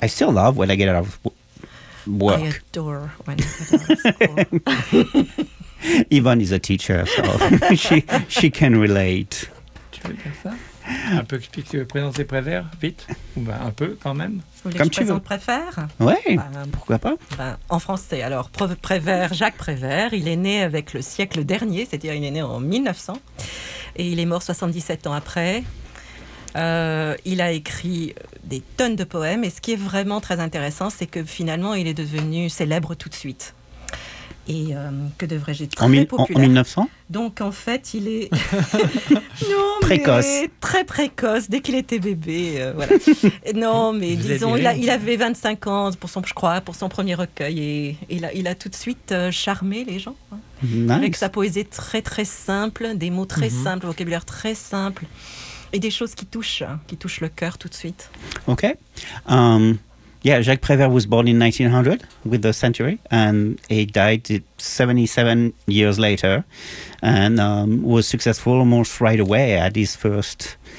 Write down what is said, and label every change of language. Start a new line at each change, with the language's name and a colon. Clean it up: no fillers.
English: I still love when I get out of work. I adore when I get out of school. Yvonne is a teacher, so she can relate.
French: Tu veux dire ça? Un peu, tu veux présenter Prévert, vite? Bah, un peu, quand même. Vous voulez que je présente Prévert? Oui, bah, pourquoi pas? Bah, en français, alors, Prévert, Jacques Prévert, il est né avec le siècle dernier, c'est-à-dire il est né en 1900, et il est mort 77 ans après. Il a écrit des tonnes de poèmes et ce qui est vraiment très intéressant, c'est que finalement, il est devenu célèbre tout de suite. Et que devrais-je dire, très en populaire. En 1900 ? Donc en fait, il est non, précoce. Très précoce, dès qu'il était bébé. Voilà. Non, mais vous disons, il avait 25 ans, pour son, je crois, pour son premier recueil. Et il a tout de suite charmé les gens.
English: Hein, nice.
French: Avec sa poésie très très simple, des mots très mm-hmm. simples, vocabulaire très simple. Et des choses qui touchent le cœur tout de suite.
English: OK. Jacques Prévert was born in 1900 with the century, and he died 77 years later, and was successful almost right away at his first